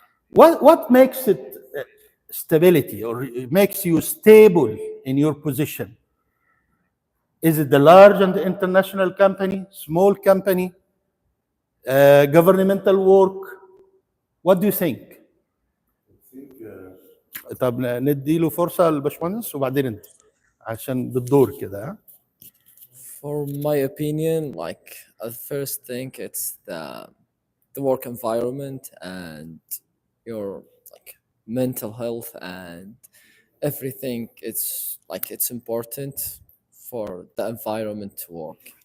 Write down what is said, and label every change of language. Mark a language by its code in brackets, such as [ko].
[en] What makes it stability, or it makes you stable in your position? Is it the large and international company, small company, governmental work? What do you think? [ar] طب ندي له فرصة للباشمهندس وبعدين انت عشان بالدور كده ها؟ [en] For my opinion, like at first thing, it's the work environment and your like mental health and everything. It's important for the environment to work.